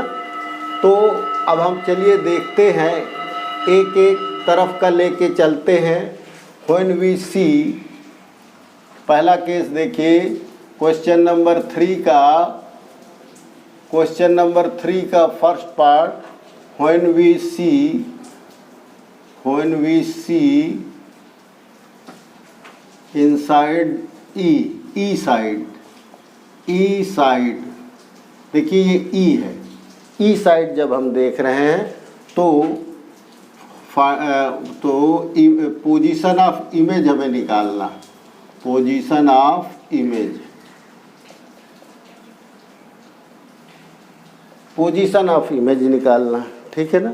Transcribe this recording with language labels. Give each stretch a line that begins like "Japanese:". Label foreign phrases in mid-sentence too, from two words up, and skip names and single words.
Hindi: तो अब हम चलिए देखते हैं, एक एक तरफ का लेके चलते हैं।
English: When we see,
Hindi: पहला केस देखिए
English: Question number 3
Hindi: का
English: first part. When we see inside E side,
Hindi: देखिए ये E है, E साइड जब हम देख रहे हैं तो
English: position of image
Hindi: हमें निकालना,
English: position of image, position of image
Hindi: निकालना, ठीक है ना।